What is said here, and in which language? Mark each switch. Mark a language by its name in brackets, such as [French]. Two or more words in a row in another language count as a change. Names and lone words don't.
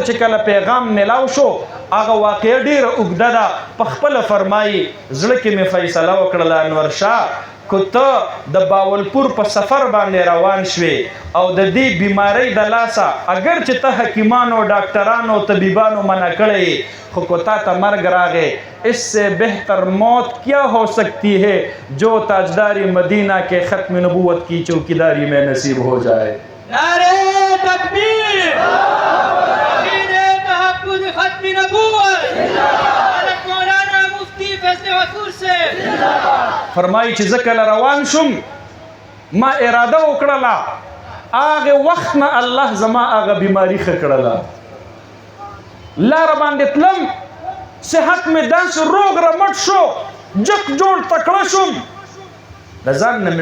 [Pashto] چې کله پیغام میلاو شو هغه واقعه ډېره اوږده ده په خپله فرمایي زړه کې مې فیصله وکړله انور شاه که ته د باولپور په سفر باندې روان شوې او د دې بیماری د لاسه اگر چې ته حکیمانو ډاکټرانو طبیبانو منع کړی خو کو تا ته مرګ راغې [Urdu] اس سے بہتر موت کیا ہو سکتی ہے جو تاجداری مدینہ کے ختم نبوت کی چوکیداری میں نصیب ہو جائے نعرہ تکبیر تحفظ ختم نبوت [Pashto] فرمایي چې زه کله روان شوم ما اراده وکړله هغه وخت نه الله زما هغه بیماری ښه کړله لاره باندې تلم صحت مې داسې روغ رمټ شو جک جوړ تکړه شوم د ځان نه